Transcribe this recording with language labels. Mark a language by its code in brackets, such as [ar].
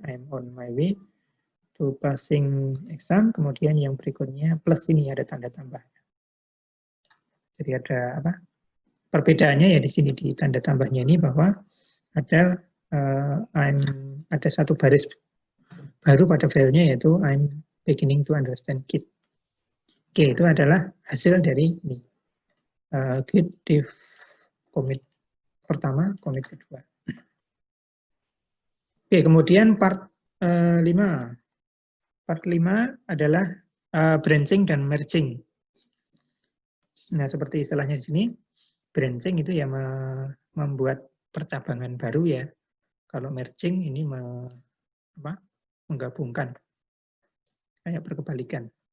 [en] I'm on my way to passing exam. [id] Kemudian yang berikutnya plus ini ada tanda tambah. Jadi ada apa? Perbedaannya ya di sini di tanda tambahnya ini bahwa ada ada satu baris baru pada filenya yaitu [en] I'm beginning to understand Git. [id] Oke, itu adalah hasil dari ini. Git diff commit pertama, commit kedua. Oke, kemudian part 5. Part 5 adalah branching dan merging. Nah, seperti istilahnya di sini, branching itu ya membuat percabangan baru ya. Kalau merging ini menggabungkan, kayak berkebalikan.